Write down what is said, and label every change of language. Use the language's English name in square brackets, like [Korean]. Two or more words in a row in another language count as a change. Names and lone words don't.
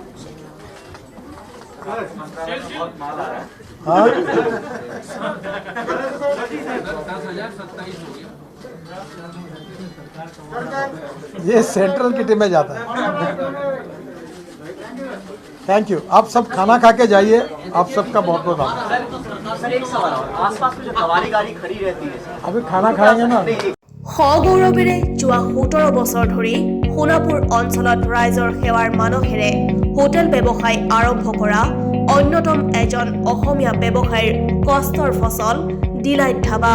[Hindi] हाँ, ये सेंट्रल किटी में जाता है। [English] thank you. [Hindi] आप सब खाना खा के जाइए। आप सबका बहुत बहुत आभार। सर एक सवाल और, आसपास में जो सवारी गाड़ी खड़ी रहती है अभी खाना खाएंगे ना। [Assamese] সগৌৰৱেৰে যোৱা 17 বছৰ ধৰি সোণাপুৰ অঞ্চলত ৰাইজৰ সেৱাৰ মানসেৰে হোটেল ব্যৱসায় আৰম্ভ কৰা অন্যতম এজন অসমীয়া ব্যৱসায়ীৰ কষ্টৰ ফচল ডিলাইট ধাবা।